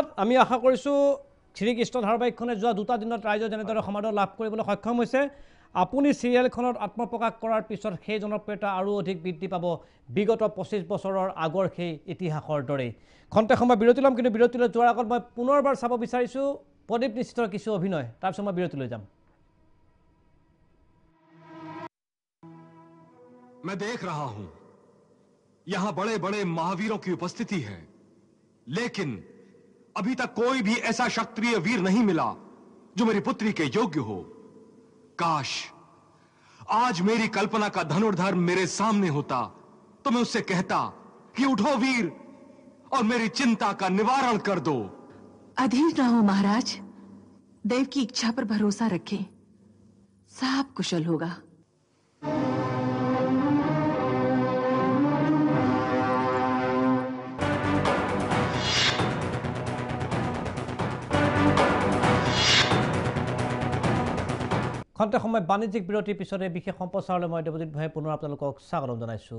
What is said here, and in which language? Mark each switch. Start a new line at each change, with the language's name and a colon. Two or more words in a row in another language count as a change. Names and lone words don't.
Assamese: আমি আশা কৰিছোঁ শ্ৰীকৃষ্ণ ধাৰাবাহিকখনে যোৱা 2টা দিনত ৰাইজে যেনেদৰে সমাদৰ লাভ কৰিবলৈ সক্ষম হৈছে, আপুনি চিৰিয়েলখনত আত্মপ্ৰকাশ কৰাৰ পিছত সেই জনপ্ৰিয়তা আৰু অধিক বৃদ্ধি পাব, বিগত 25 বছৰৰ আগৰ সেই ইতিহাসৰ দৰেই। খন্তেক সময় বিৰতি ল'ম, কিন্তু বিৰতিলৈ যোৱাৰ আগত মই পুনৰবাৰ চাব বিচাৰিছোঁ প্ৰদীপ নিশ্চিতৰ কিছু অভিনয়, তাৰপিছত মই বিৰতিলৈ যাম।
Hindi: मैं देख रहा हूं यहां बड़े बड़े महावीरों की उपस्थिति है, लेकिन अभी तक कोई भी ऐसा क्षत्रिय वीर नहीं मिला जो मेरी पुत्री के योग्य हो। काश आज मेरी कल्पना का धनुर्धर मेरे सामने होता तो मैं उससे कहता कि उठो वीर और मेरी चिंता का निवारण कर दो। अधीर ना हो महाराज, देव की इच्छा पर भरोसा रखें, सब कुशल होगा।
Assamese: খন্তেক সময় বাণিজ্যিক বিৰতিৰ পিছতে বিশেষ সম্প্ৰচাৰলৈ মই দেৱজিৎ ভাই পুনৰ আপোনালোকক স্বাগতম জনাইছোঁ।